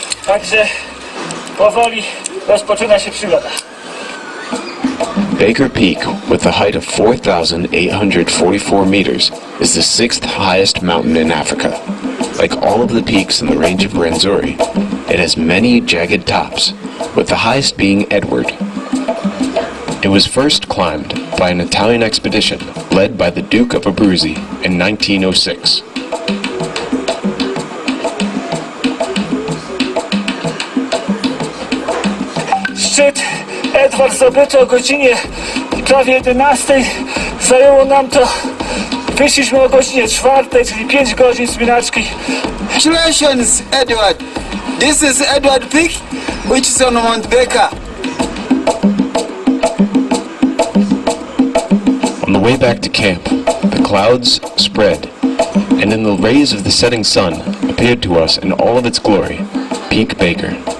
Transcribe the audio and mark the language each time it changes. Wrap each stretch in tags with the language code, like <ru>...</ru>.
<pl>Także powoli rozpoczyna się przygoda.</pl> <en>Baker Peak, with a height of 4,844 meters, is the 6th highest mountain in Africa. Like all of the peaks in the range of Rwenzori, it has many jagged tops, with the highest being Edward. It was first climbed by an Italian expedition led by the Duke of Abruzzi in 1906.</en> <pl>Szczyt Edward zdobyty o godzinie prawie 11. Zajęło nam to, wyszliśmy o godzinie 4, czyli 5 godzin wspinaczki.</pl> <en>Congratulations, Edward. This is Edward Peak, which is on Mount Baker. On the way back to camp, the clouds spread, and in the rays of the setting sun appeared to us in all of its glory, Peak Baker.</en>